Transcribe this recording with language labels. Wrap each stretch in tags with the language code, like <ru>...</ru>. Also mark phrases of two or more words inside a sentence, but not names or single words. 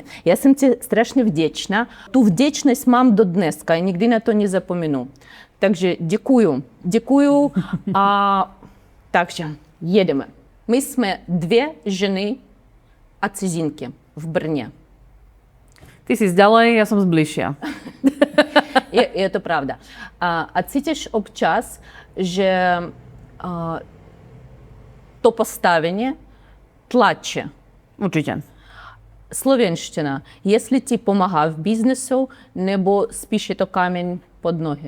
<cs>Já jsem ti strašně vděčná. Tu vděčnost mám do dneska a nikdy na to nezapomenu. Takže děkuju. Takže jedeme. My jsme 2 ženy a cizinky v Brně.</cs> <sk>Ty si zďalej, ja som zbližšia. Je to pravda.</sk> <cs>A cítíš občas, že to postavenie tlače.</cs> <sk>Určite.</sk> <cs>Slovenština, jestli ti pomáha v biznesu, nebo spíš je to kameň pod nohy?</cs>